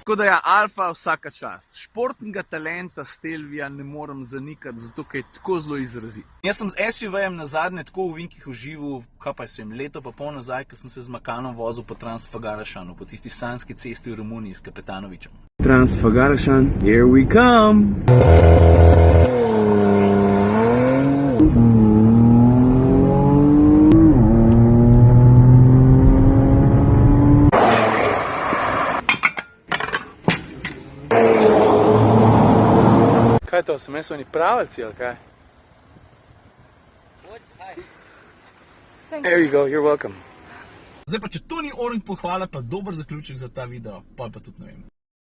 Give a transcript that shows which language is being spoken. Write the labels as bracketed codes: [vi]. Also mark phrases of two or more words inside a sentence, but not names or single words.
[sl] Tako da ja, Alfa vsaka čast. Športnega talenta Stelvija ne morem zanikati, zato ker je tako zelo izrazit. Jaz sem z SUV-jem nazadnje tako v ovinkih užival, kaj pa sem leto pa pol nazaj, ko sem se z Macanom vozil po Transfagarašanu, po tisti sanski cesti v Romuniji s Kapetanovičem. Transfagarašan, [en] here we come! [sl] Kaj je to, so meni pravljci ali kaj? [en] There you go, you're welcome. [sl] Zdaj pa, če to ni orang pohvala, pa dober zaključek za ta video, pa tudi ne vem.